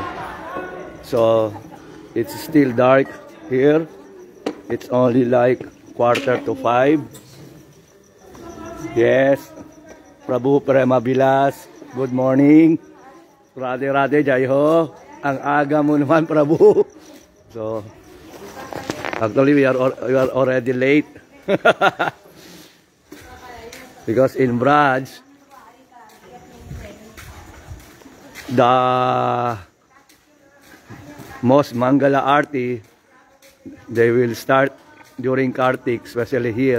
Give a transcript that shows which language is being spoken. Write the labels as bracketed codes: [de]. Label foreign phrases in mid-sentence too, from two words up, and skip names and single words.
[en] So it's still dark here. It's only like 4:45. Yes, Prabhu Prema Bilas, good morning. [hi] राधे राधे जय हो. [tl] Ang aga mo naman, Prabhu. [en] So actually we are already late. Because in Braj, the most Mangala Aarti, they will start during Kartik, especially here.